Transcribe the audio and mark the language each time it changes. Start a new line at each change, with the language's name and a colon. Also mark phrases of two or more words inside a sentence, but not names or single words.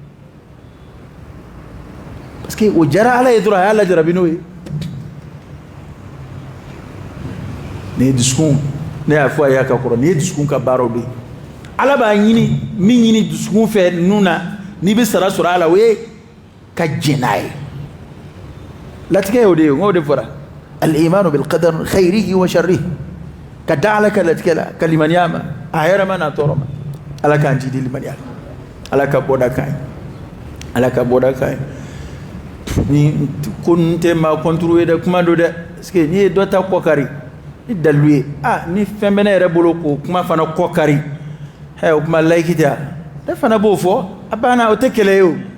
Bambara: parce que o jara ala ye dɔrɔn a y'a lajarabi n'o ye nin ye dusukun ne y'a fɔ a ye a ka kɔrɔ nin ye dusukun ka baaraw de ye ala b'a ɲini min ɲini dusukun fɛ nun na n'i bɛ sara sɔrɔ a la o ye ka jɛn n'a ye latigɛ y'o de ye n k'o de fɔra
Arabic: الإيمان بال قدر خيره وشره
Bambara: ka da ala ka latigɛ la ka limaniya ma a hɛrɛ ma n'a tɔɔrɔ ma ala k'an jidi limaniya ala ka bɔda kan ye ala ka bɔda kan ye ni ko ninnu tɛ maa kɔnturu ye dɛ kuma do dɛ parce que n'i ye dɔ ta kɔ kari ni dalilu ye ni fɛn bɛ ne yɛrɛ bolo k'o kuma fana kɔ kari o kuma layiki tɛ ne fana b'o fɔ a banna o tɛ kɛlɛ ye o